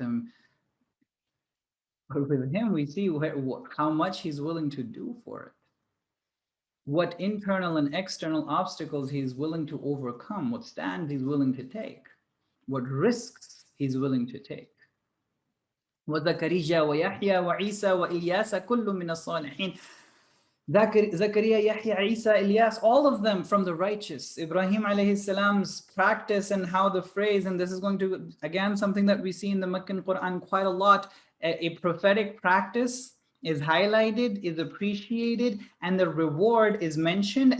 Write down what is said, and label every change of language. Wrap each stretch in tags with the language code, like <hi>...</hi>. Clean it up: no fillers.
<en>And but with him, we see how much he's willing to do for it, what internal and external obstacles he's willing to overcome, what stands he's willing to take, what risks he's willing to take.</en> <ar>وزكريا ويحيى وعيسى وإلياس كل من الصالحين.</ar> <en>Zakaria, Yahya, Isa, Ilyas, all of them from the righteous. Ibrahim alayhi salam's practice and how the phrase, and this is going to, again, something that we see in the Meccan Quran quite a lot, a prophetic practice is highlighted, is appreciated, and the reward is mentioned.</en>